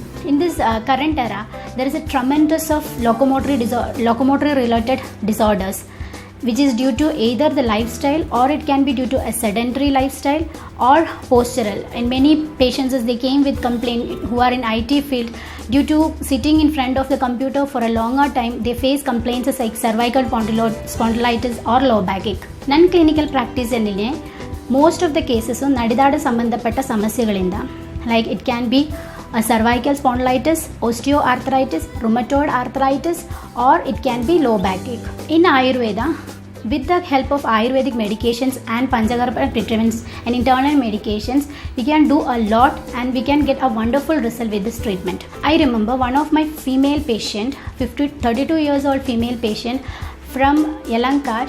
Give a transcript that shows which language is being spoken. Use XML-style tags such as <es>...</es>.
<en>In this current era, there is a tremendous of locomotory related disorders, which is due to either the lifestyle, or it can be due to a sedentary lifestyle or postural. And many patients, as they came with complaint who are in IT field, due to sitting in front of the computer for a longer time, they face complaints like cervical spondylitis or low backache.</en> <kn>ನನ್ನ clinical ಪ್ರಾಕ್ಟೀಸಲ್ಲಿ most of the cases ನಡೆದಾಡ ಸಂಬಂಧಪಟ್ಟ ಸಮಸ್ಯೆಗಳಿಂದ,</kn> <en>Like it can be a cervical spondylitis, osteoarthritis, rheumatoid arthritis, or it can be low backache. In Ayurveda, with the help of Ayurvedic medications and Panchakarma treatments and internal medications, we can do a lot and we can get a wonderful result with this treatment. I remember one of my female patient, 32 years old female patient from Yalanka.</en>